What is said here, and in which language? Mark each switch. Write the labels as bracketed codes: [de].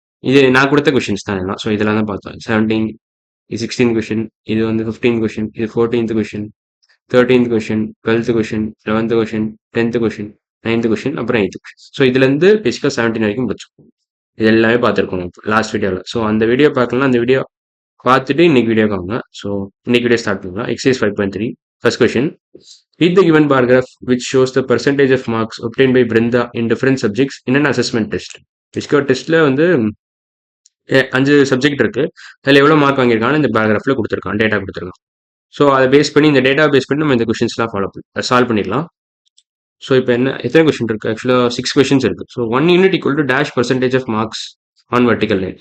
[ta] இது நான் குடுத்த கொஸ்டின்ஸ் தான் எல்லாம். ஸோ இதெல்லாம் தான் பார்த்தோம். 17 இது 16 கொஸ்டின், இது வந்து 15 கொஸ்டின், இது 14த் question, 13த் question, 12த் question, 11த் question, 10த் question, ninth question, அப்புறம் 8த் கொஸ்டின். ஸோ இதுலேருந்து பேசிக்கா 17 வரைக்கும் முடிச்சிருக்கோம். இது எல்லாமே பார்த்துருக்கோம் லாஸ்ட் வீடியோல. ஸோ அந்த வீடியோ பார்க்கலன்னா அந்த வீடியோ பார்த்துட்டு இன்னைக்கு வீடியோ வாங்க. ஸோ இன்னைக்கு வீடியோ ஸ்டார்ட் பண்ணலாம். Exercise 5.3 first question. [en] Read the given bar graph which shows the percentage of marks obtained by Brinda in different subjects in an assessment test. [ta] பிஸ்கோ டெஸ்ட்ல வந்து 5 சப்ஜெக்ட் இருக்கு. அதில் எவ்வளோ மார்க் வாங்கியிருக்கான்னு இந்த பேராகிராஃப்ல கொடுத்துருக்கான், டேட்டா கொடுத்துருக்கான். ஸோ அதை பேஸ் பண்ணி இந்த டேட்டா பேஸ் பண்ணி நம்ம இந்த கொஸ்டின்ஸ்லாம் சால்வ் பண்ணிடலாம். ஸோ இப்போ எத்தனை கொஸ்டின் இருக்கு? ஆக்சுவலாக 6 கொஸ்டின்ஸ் இருக்கு. [en] So 1 unit equal to dash percentage of marks on vertical line.